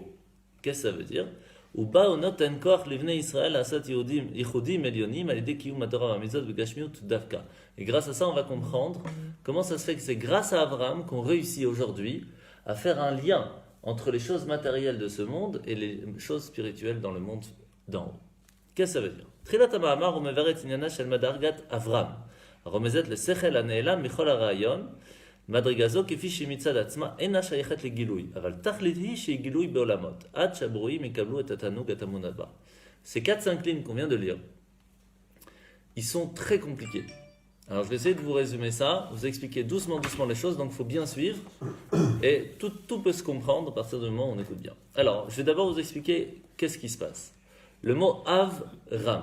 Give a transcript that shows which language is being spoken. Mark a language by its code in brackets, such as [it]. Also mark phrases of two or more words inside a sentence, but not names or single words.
[fr] Qu'est-ce que ça veut dire ? Et grâce à ça, on va comprendre comment ça se fait que c'est grâce à Abraham qu'on réussit aujourd'hui à faire un lien entre les choses matérielles de ce monde et les choses spirituelles dans le monde d'en haut. Qu'est-ce que ça veut dire ? [he] מדרגה כפי שמצד עצמה אינה שייכת לגילוי, אבל תכלית היא שהיא גילוי בעולמות, עד שהברואים יקבלו את התענוג הטמון הבא. [fr] Ces 4-5 lignes qu'on vient de lire, ils sont très compliqués. Alors je vais essayer de vous résumer ça, vous expliquer doucement les choses, donc il faut bien suivre. Et tout peut se comprendre à partir du moment où on écoute bien. Alors, je vais d'abord vous expliquer qu'est-ce qui se passe. Le mot Av-Ram.